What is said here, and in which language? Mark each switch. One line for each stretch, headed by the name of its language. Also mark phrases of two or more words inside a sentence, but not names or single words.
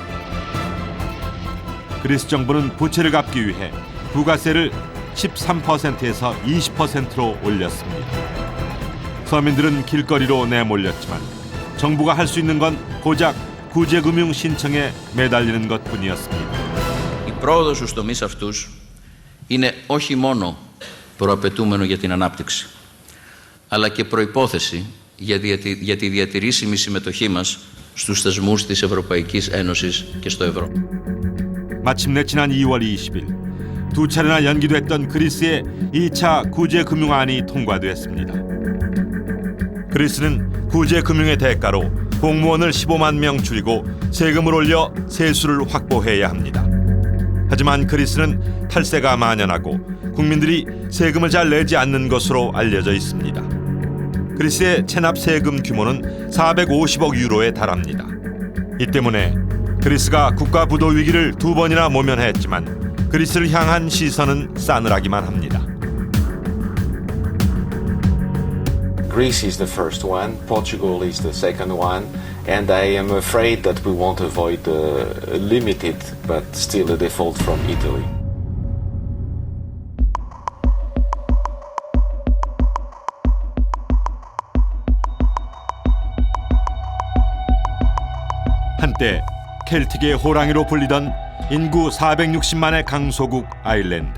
Korean: 그리스 정부는 부채를 갚기 위해 부가세를 13%에서 20%로 올렸습니다. 서민들은 길거리로 내몰렸지만 정부가 할 수 있는 건 고작 구제금융 신청에 매달리는 것뿐이었습니다.
Greek: Η πρόοδος στους τομείς αυτούς είναι όχι μόνο προαπαιτούμενο για την ανάπτυξη, αλλά και προϋπόθεση για τη διατηρήσιμη συμμετοχή μας στους θεσμούς της Ευρωπαϊκής Ένωσης και στο ευρώ.
Korean: 마침내 지난 2월 20일 두 차례나 연기됐던 그리스의 2차 구제금융안이 통과됐습니다. 그리스는 구제금융의 대가로 공무원을 15만 명 줄이고 세금을 올려 세수를 확보해야 합니다. 하지만 그리스는 탈세가 만연하고 국민들이 세금을 잘 내지 않는 것으로 알려져 있습니다. 그리스의 체납 세금 규모는 450억 유로에 달합니다. 이 때문에 그리스가 국가 부도 위기를 2번이나 모면했지만 그리스를 향한 시선은 싸늘하기만 합니다.
English: Greece is the first one, Portugal is the second one, and I am afraid that we won't avoid a limited but still a default from Italy.
Korean: 한때 켈틱의 호랑이로 불리던 인구 460만의 강소국 아일랜드.